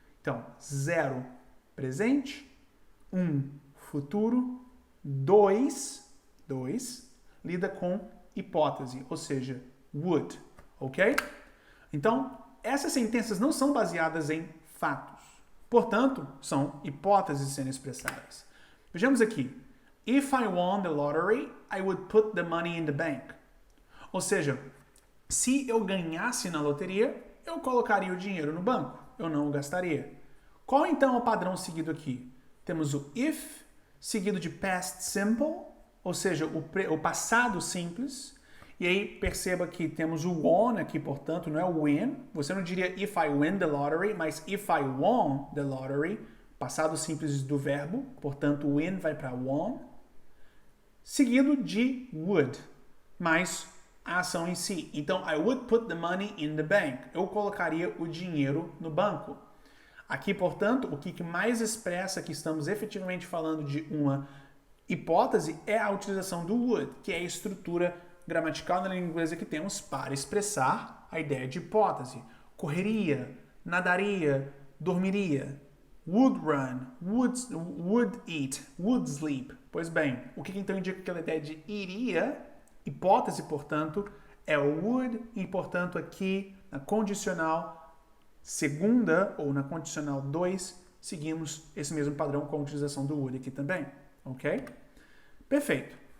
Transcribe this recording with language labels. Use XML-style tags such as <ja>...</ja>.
<pt>Então, 0, presente, 1, futuro, 2, lida com hipótese, ou seja, would, ok? Então, essas sentenças não são baseadas em fatos. Portanto, são hipóteses sendo expressadas. Vejamos aqui.</pt> <en>If I won the lottery, I would put the money in the bank.</en> <pt>Ou seja, se eu ganhasse na loteria, eu colocaria o dinheiro no banco. Eu não o gastaria. Qual então é o padrão seguido aqui? Temos o if, seguido de past simple, ou seja, o passado simples. E aí perceba que temos o won aqui, portanto, não é o win. Você não diria</pt> <en>if I win the lottery,</en> <pt>mas</pt> <en>if I won the lottery.</en> <pt>Passado simples do verbo, portanto, win vai para won. Seguido de would, mais a ação em si. Então,</pt> <en>I would put the money in the bank.</en> <pt>Eu colocaria o dinheiro no banco. Aqui, portanto, o que mais expressa que estamos efetivamente falando de uma hipótese é a utilização do would, que é a estrutura gramatical na língua inglesa que temos para expressar a ideia de hipótese. Correria, nadaria, dormiria.</pt> <en>Would run, would eat, would sleep.</en> <pt>Pois bem, o que então indica aquela ideia de iria? Hipótese, portanto, é o would e, portanto, aqui na condicional segunda ou na condicional 2, seguimos esse mesmo padrão com a utilização do would aqui também. Ok? Perfeito.</pt>